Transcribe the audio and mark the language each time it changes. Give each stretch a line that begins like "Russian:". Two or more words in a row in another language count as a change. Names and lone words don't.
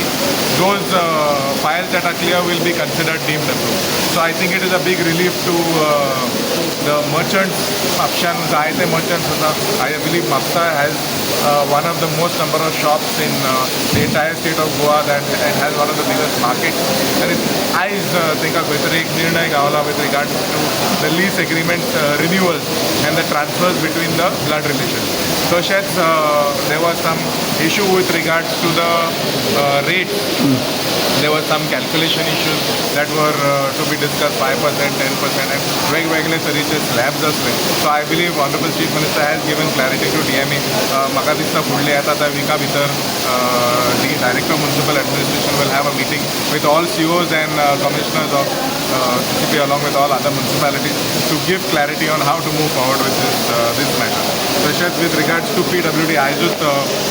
English: Those files that are clear will be considered deemed approved. So I think it is a big relief to the merchants.
Konkani: Mapshan Zaite
English: merchants. I believe Mapsa has one of the most number of shops in the entire state of Goa, that it has one of the biggest markets. And I think a
Konkani: एक निर्णय गावला
English: with regards to the lease agreement renewals and the transfers between the blood relations. तशेंच there was some issue with regards to the rate. There were some calculation issues that were to be discussed, 5%, 10%, and
Konkani: वेगवेगळे तरेचे
English: slabs आसले. So I believe Honorable Chief Minister has given clarity to DMA.
Konkani: म्हाका दिसता फुडले येता त्या विका भितर
English: the Director of Municipal Administration will have a meeting with all COs and commissioners of CCP along with all other municipalities to give clarity on how to move forward with this matter. तशेंच with regards to PWD, I just